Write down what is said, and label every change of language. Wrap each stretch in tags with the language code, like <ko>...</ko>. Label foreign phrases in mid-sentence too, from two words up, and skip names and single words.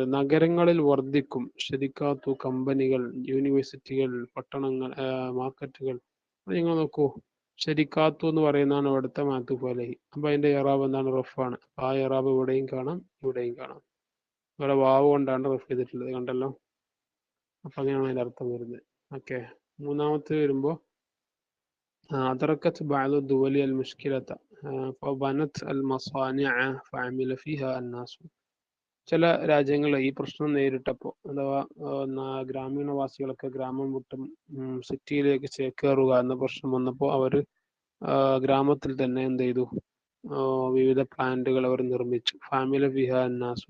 <ml>നഗരങ്ങളിൽ വർദ്ധിക്കും ശരിക്കാത്തു, കമ്പനികൾ, യൂണിവേഴ്സിറ്റികൾ, പട്ടണങ്ങൾ, മാർക്കറ്റുകൾ. നിങ്ങൾ നോക്കൂ, ശരിക്കാത്തു എന്ന് പറയുന്നതാണ് ഇവിടുത്തെ</ml> <ar>معطوف عليه.</ar> <ml>അപ്പൊ അതിന്റെ ഇറാബ് എന്താണ്? റഫാണ്. ആ ഇറാബ് ഇവിടെയും കാണാം, ഇവിടെയും കാണാം. ഇവിടെ വാവ് കൊണ്ടാണ് റഫ് ചെയ്തിട്ടുള്ളത്, കണ്ടല്ലോ. അപ്പൊ അങ്ങനെയാണ് അതിന്റെ അർത്ഥം വരുന്നത്. ഓക്കെ. മൂന്നാമത്തെ വരുമ്പോ</ml> <ar>أدركت بعض الدول المشكلة فبنت المصانع فعمل فيها الناس.</ar> <ml>ചില രാജ്യങ്ങൾ ഈ പ്രശ്നം നേരിട്ടപ്പോൾ, അഥവാ ഗ്രാമീണവാസികളൊക്കെ ഗ്രാമം വിട്ടും സിറ്റിയിലേക്ക് ചേക്കേറുക എന്ന പ്രശ്നം വന്നപ്പോൾ അവർ ഗ്രാമത്തിൽ തന്നെ എന്ത് ചെയ്തു? വിവിധ പ്ലാന്റുകൾ അവർ നിർമ്മിച്ചു.</ml> <ar>فعمل فيها الناس.</ar>